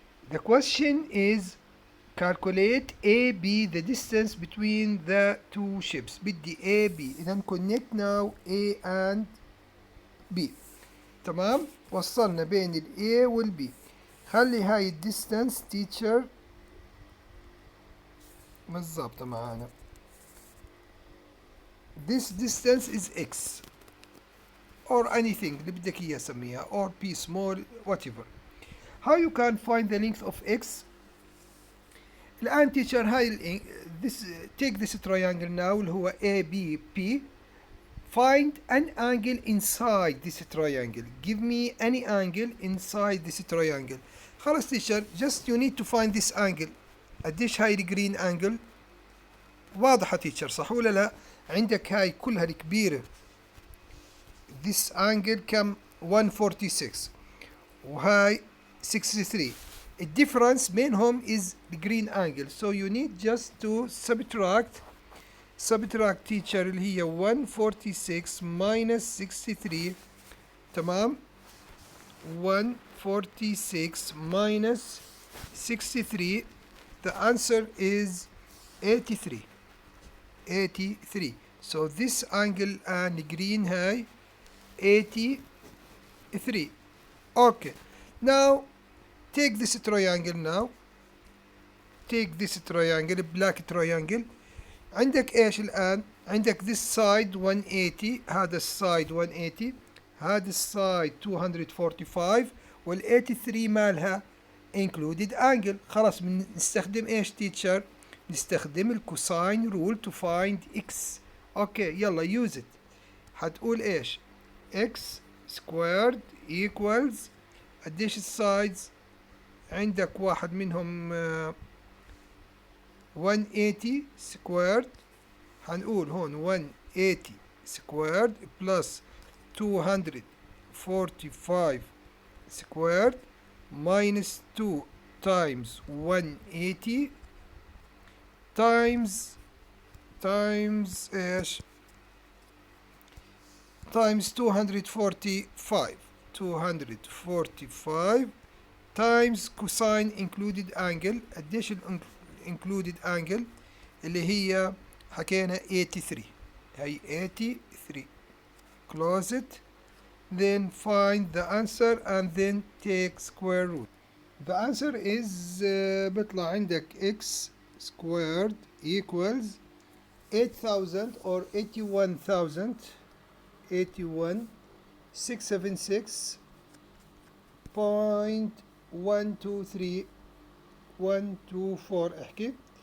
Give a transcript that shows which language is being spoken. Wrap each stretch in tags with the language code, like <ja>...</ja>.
<en>the question is calculate AB, the distance between the two ships.</en> <ar>بدي AB.</ar> <en>إذا connect now A and B.</en> <ar>تمام، وصلنا بين ال A وال B. خلي هاي الديستانس تيتشر بالضبط معانا.</ar> <en>this distance is x or anything</en> <ar>اللي بدك اياه سميها</ar> <en>or p small whatever. how you can find the length of x؟</en> <ar>الآن تيتشر هاي</ar> <en>this take this triangle now</en> <ar>اللي هو</ar> <en>ABP. find an angle inside this triangle. give me any angle inside this triangle.</en> <ar>خلاص تيتشر</ar> <en>just you need to find this angle.</en> <ar>قديش هاي الجرين انجل؟ واضحة تيتشر صح ولا لا؟ عندك هاي كلها الكبيرة</ar> <en>this angle</en> <ar>كم؟ 146 وهاي 63. الديفرنس بينهم</ar> <en>is the green angle. so you need just to subtract teacher</en> <ar>اللي هي</ar> <en>146 minus 63. تمام، 146 minus 63. the answer is 83 83. So this angle and green هاي 83. Okay. Now take this triangle now. Take this triangle, black triangle.</en> <ar>عندك ايش الآن؟ عندك</ar> <en>this side</en> <ar>180، هذا السايد 180، هذا السايد 245، وال 83 مالها</ar> <en>included angle.</en> <ar>خلاص نستخدم ايش teacher؟ نستخدم الكوساين رول</ar> <en>to find x.</en> <ar>اوكي يلا</ar> <en>use it.</en> <ar>هتقول ايش؟</ar> <en>x squared equals</en> <ar>قديش السايدز؟ عندك واحد منهم 180 squared. هنقول هون</ar> <en>180 squared plus 245 squared minus 2 times 180 times ايش؟ times 245 times cosine included angle.</en> <ar>قديش</ar> <en>included angle</en> <ar>اللي هي حكينا 83، هي 83.</ar> <en>close it, then find the answer and then take square root. The answer is</en> <ar>بيطلع عندك</ar> <en>x squared equals 8000 or 81,676.124 احكي.</en>